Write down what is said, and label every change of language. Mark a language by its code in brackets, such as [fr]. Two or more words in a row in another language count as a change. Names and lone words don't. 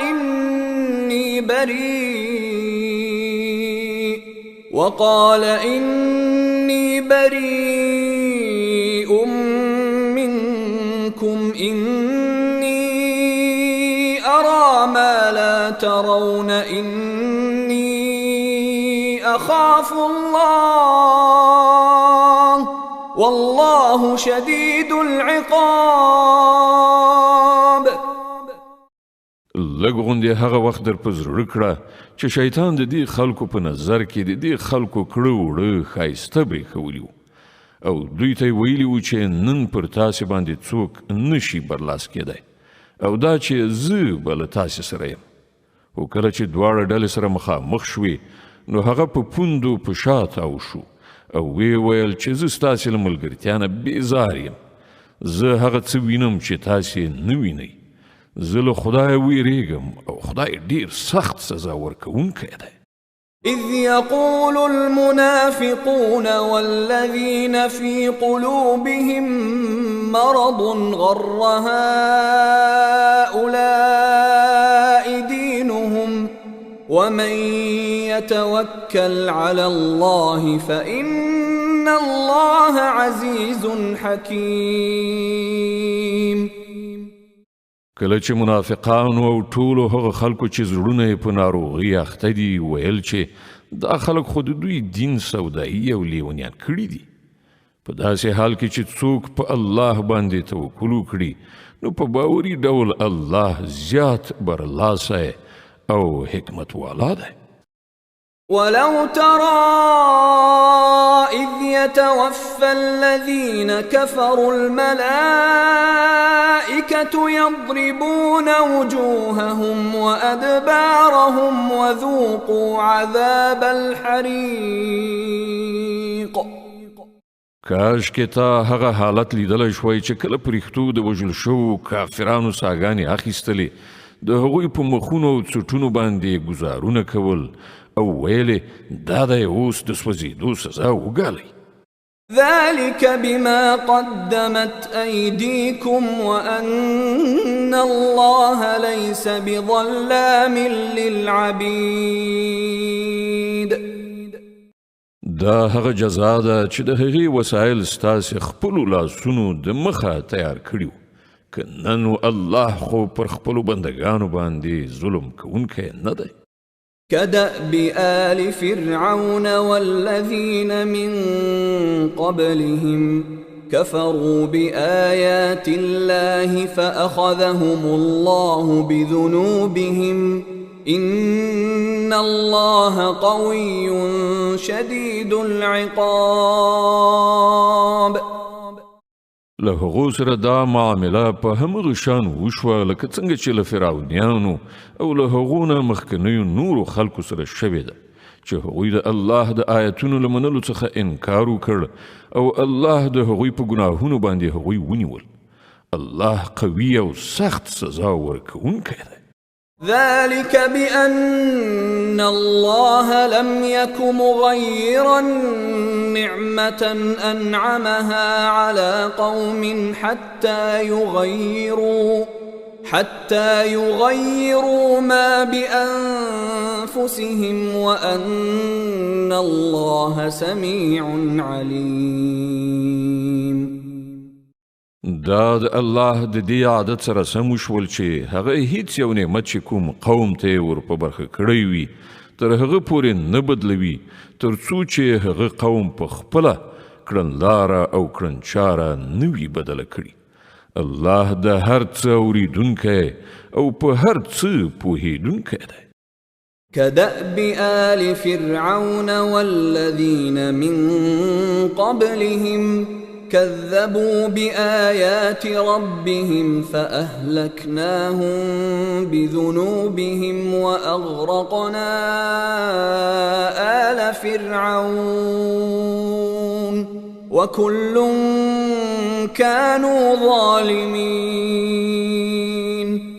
[ar] إني بريء منكم إني أرى ما لا ترون إني أخاف الله والله شديد العقاب. [ps] لږ غوندې هغه وخت در په زړه کړه چې شیطان د دې خلکو په نظر کې د دې خلکو کړه وړه ښایسته برېښولي وو او دوی ته یې ویلي وو چې نن پر تاسې باندې څوک نشي برلاس کېدی او دا چې زه به له تاسې سره یم. خو کله چې دواړه ډلې سره مخامخ شوې نو هغه په پوندو په شا تاو شو او ویې ویل چې زه ستاسې له ملګرتیا نه بېزار یم. زه هغه څه وینم چې تاسې نه وینئ. زه له خدای ویریږم او خدای ډیر سخت سزا ورکوونکی دی. [ar] إذ يقول المنافقون والذين في قلوبهم مرض غر هؤلاء دينهم ومن يتوكل على الله فإن الله عزيز حكيم. [ps] کله چې منافقانو او ټولو هغه خلکو چې زړونه یې په ناروغۍ اخته دي ویل چې دا خلک خو د دوی دین سودایي او لیونیان کړي دي. په داسې حال کې چې څوک په الله باندې توکل وکړي نو په باوري ډول الله زیات برلاسی او حکمت والا دی. [ar] ولو ترى إذ يتوفى الذين كفروا الملائكة يضربون وجوههم وأدبارهم وذوقوا عذاب الحريق. [ps] کاش کې تا هغه حالت لیدلی شوی چې کله پرښتو د وژل شوو کافرانو ساګانې اخیستلې، د هغوی په مخونو او څټونو باندې ګزارونه کول او ویلې دا دی اوس د سوځېدو سزا وګالئ. [ar] ذلك بما قدمت أيديكم وأن الله ليس بظلام للعبيد. [ps] دا هغه جزا ده چې د هغې وسایل ستاسې خپلو لاسونو د مخه تیار کړي وو، که نن الله خو پر خپلو بندګانو باندې ظلم کوونکی نه دی. [ar] كدأب آل فرعون والذين من قبلهم كفروا بآيات الله فأخذهم الله بذنوبهم إن الله قوي شديد العقاب. [ps] له هغو سره دا معامله په همغه شان وشوه لکه څنګه چې له فرعونیانو او له هغو نه مخکنیو نورو خلکو سره شوې ده چې هغوی د الله د آیتونو له منلو څخه انکار وکړ او الله د هغوی په ګناهونو باندې هغوی ونیول. الله قوي او سخت سزا ورکوونکی دی. [ar] ذلك بأن الله لم يك مغيرا نعمة أنعمها على قوم حتى يغيروا ما بأنفسهم وأن الله سميع عليم. [ps] دا د الله د دې عادت سره سم وشول چې هغه هیڅ یو نعمت چې کوم قوم ته ور په برخه کړی وي تر هغه پورې نه بدلوي تر څو چې هغه قوم په خپله کړنلاره او کړنچاره نه وي بدله کړي. الله د هر څه اورېدونکی او په هر څه پوهېدونکی دی. [ar] كدأب آل فرعون والذين من قبلهم كذبوا بآيات ربهم فأهلكناهم بذنوبهم وأغرقنا آل فرعون وكل كانوا ظالمين.